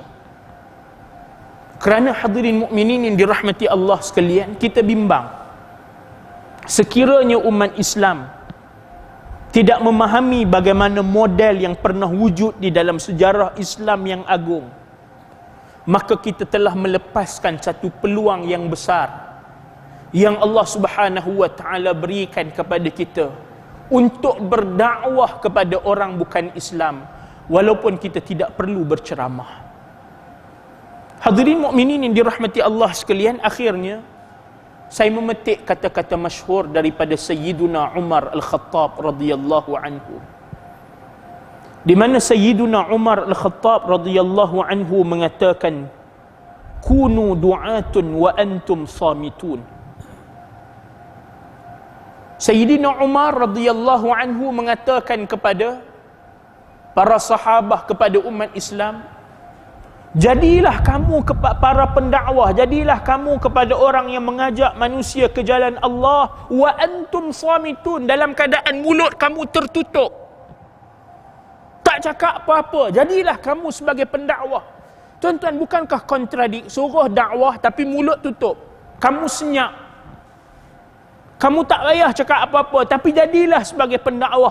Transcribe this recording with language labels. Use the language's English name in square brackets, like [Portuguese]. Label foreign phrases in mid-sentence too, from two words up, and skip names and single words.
[Malay] Kerana hadirin mukminin yang dirahmati Allah sekalian, kita bimbang sekiranya umat Islam tidak memahami bagaimana model yang pernah wujud di dalam sejarah Islam yang agung, maka kita telah melepaskan satu peluang yang besar yang Allah [Arabic] سبحانه وتعالى [Malay] berikan kepada kita untuk berdakwah kepada orang bukan Islam walaupun kita tidak perlu berceramah. Hadirin mukminin yang dirahmati Allah sekalian, akhirnya Saya memetik kata-kata masyhur daripada Sayyiduna Umar Al-Khattab [Arabic] رضي الله عنه, [Malay] di mana Sayyiduna Umar Al-Khattab [Arabic] رضي الله عنه [Malay] mengatakan, [Arabic] كونوا دعاة وأنتم صامتون. [Malay] Sayyidina Umar [Arabic] رضي الله عنه [Malay] mengatakan kepada para sahabah, kepada umat Islam, jadilah kamu para pendakwah, jadilah kamu kepada orang yang mengajak manusia ke jalan Allah, [Arabic] وأنتم صامتون, [Malay] dalam keadaan mulut kamu tertutup, tak cakap apa-apa. Jadilah kamu sebagai pendakwah. Tuan-tuan, bukankah kontradik? Suruh dakwah tapi mulut tutup, kamu senyap, kamu tak payah cakap apa-apa, tapi jadilah sebagai pendakwah.